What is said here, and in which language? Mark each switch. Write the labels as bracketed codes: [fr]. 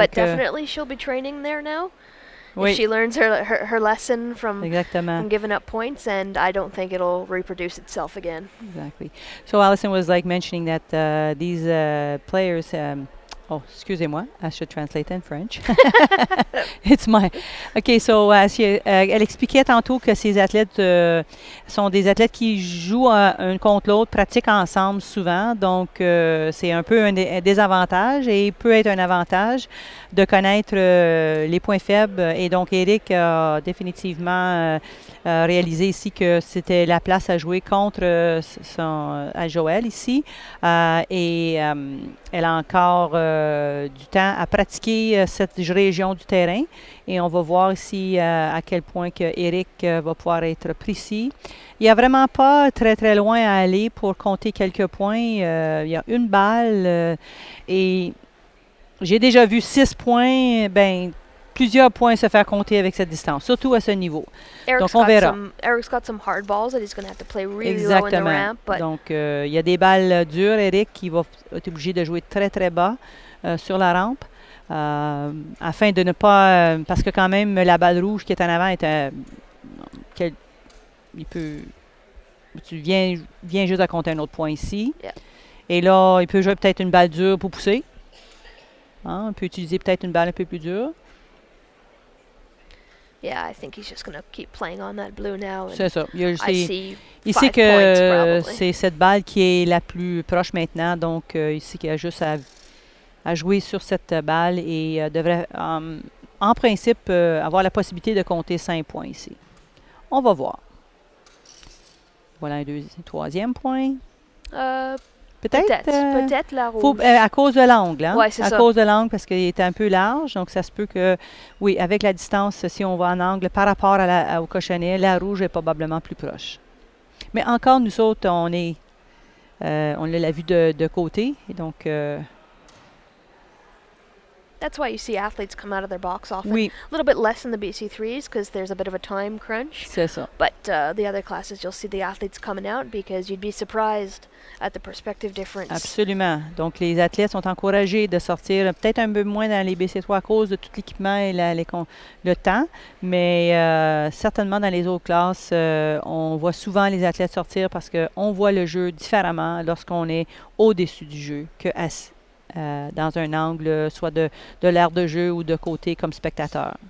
[en] But definitely she'll be training there now. [fr] oui, [en] If she learns her lesson from [fr] exactement. [en] giving up points, and I don't think it'll reproduce itself again. Exactly. So Allison was like mentioning that these players. [fr] Oh, excusez-moi. [en] I should translate in French. It's my. Okay, so [fr] elle expliquait tantôt que ces athlètes sont des athlètes qui jouent un contre l'autre, pratiquent ensemble souvent. Donc, c'est un peu un désavantage et peut être un avantage de connaître les points faibles. Et donc, Eric a définitivement réalisé ici que c'était la place à jouer contre à Joëlle ici. Et elle a encore du temps à pratiquer cette région du terrain. Et on va voir ici à quel point que Eric va pouvoir être précis. Il n'y a vraiment pas très, très loin à aller pour compter quelques points. Il y a une balle et j'ai déjà vu 6 points, plusieurs points se faire compter avec cette distance, surtout à ce niveau. Donc, on verra. [en] Eric's got some hard balls that he's going to have to play really low in the ramp. But [fr] donc, il y a des balles dures, Eric, qui va être obligé de jouer très, très bas sur la rampe afin de ne pas... parce que quand même, la balle rouge qui est en avant est... tu viens juste à compter un autre point ici. [en] Yeah. [fr] Et là, il peut jouer peut-être une balle dure pour pousser. On peut utiliser peut-être une balle un peu plus dure. [en] Yeah, I think he's just going to keep playing on that blue now. [fr] C'est ça. [en] I see [fr] Il [en] 5 [fr] sait que [en] points, [fr] c'est cette balle qui est la plus proche maintenant. Donc, il sait qu'il a juste à jouer sur cette balle et devrait, en principe, avoir la possibilité de compter 5 points ici. On va voir. Voilà un troisième point. Peut-être la rouge. À cause de l'angle, hein? Ouais, c'est ça. À cause de l'angle, parce qu'il est un peu large. Donc, ça se peut que, oui, avec la distance, si on va en angle par rapport au cochonnet, la rouge est probablement plus proche. Mais encore, nous autres, on a la vue de côté. Et donc, [en] that's why you see athletes come out of their box often. [fr] Oui. [en] A little bit less in the BC3s because there's a bit of a time crunch. [fr] C'est ça. [en] But the other classes, you'll see the athletes coming out because you'd be surprised at the perspective difference. [fr] Absolument. Donc, les athlètes sont encouragés de sortir peut-être un peu moins dans les BC3 à cause de tout l'équipement et le temps, mais certainement dans les autres classes, on voit souvent les athlètes sortir parce qu'on voit le jeu différemment lorsqu'on est au-dessus du jeu que dans un angle, soit de l'aire de jeu ou de côté comme spectateur.